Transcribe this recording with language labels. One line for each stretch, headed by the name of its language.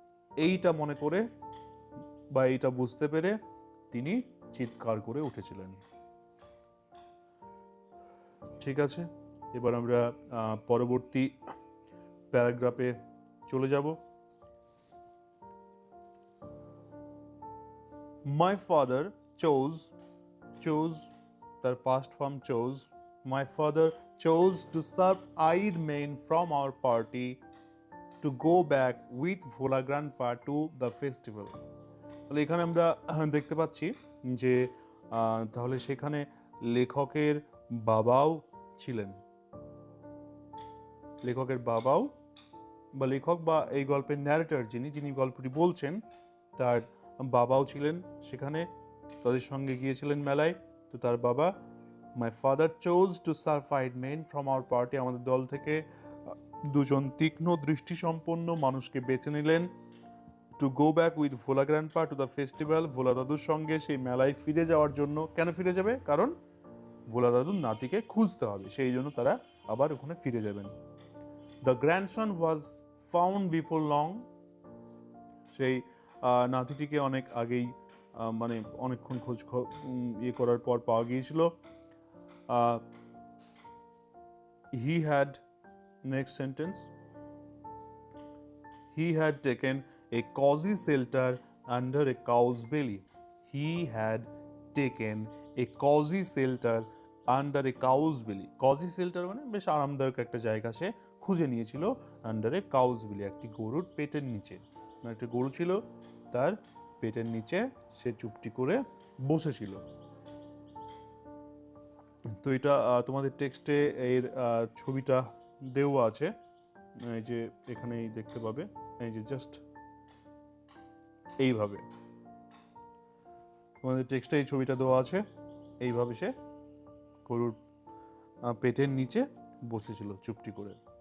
Bangla: এইটা মনে করে বা এইটা বুঝতে পেরে তিনি চিৎকার করে উঠেছিলেন। ঠিক আছে, এবার আমরা পরবর্তী প্যারাগ্রাফে চলে যাব।
English: My father chose,
Bangla: তার
English: past form chose, my father chose to serve eyed men from our party to go back with Vola Grandpa to the festival.
Bangla: তাহলে এখানে আমরা দেখতে পাচ্ছি যে তাহলে সেখানে লেখকের বাবাও ছিলেন, লেখকের বাবাও বা লেখক বা এই গল্পের ন্যারেটর যিনি গল্পটি বলছেন, তার বাবাও ছিলেন সেখানে, তাদের সঙ্গে গিয়েছিলেন মেলায়।
English: তো তার বাবা, my father chose to serve aide men from our party,
Bangla: আমাদের দল থেকে দুজন তীক্ষ্ণ দৃষ্টিসম্পন্ন মানুষকে বেছে নিলেন,
English: to go back with Bhola grandpa to the festival,
Bangla: ভোলা দাদুর সঙ্গে সেই মেলায় ফিরে যাওয়ার জন্য। কেন ফিরে যাবে? কারণ ভোলা দাদুর নাতিকে খুঁজতে হবে, সেই জন্য তারা আবার ওখানে ফিরে যাবেন।
English: the grandson was found before long,
Bangla: সেই নাতিটিকে অনেক আগেই মানে অনেকক্ষণ ইয়ে করার পর পাওয়া গিয়েছিল।
English: He had, next sentence, he had taken a cozy shelter under a cow's belly. He had taken a cozy shelter under a cow's belly.
Bangla: Cozy shelter মানে বেশ আরামদায়ক একটা জায়গা সে খুঁজে নিয়েছিল
English: under a cow's belly,
Bangla: একটি গরুর পেটের নিচে। একটা গরু ছিল, তার পেটের নিচে সে চুপটি করে বসেছিল। তো এটা তোমাদের টেক্সটে এর ছবিটা দেওয়া আছে, এই যে এখানেই দেখতে পাবে, এই যে জাস্ট এইভাবে তোমাদের টেক্সটে এই ছবিটা দেওয়া আছে, এইভাবে সে গরুর পেটের নিচে বসেছিল চুপটি করে।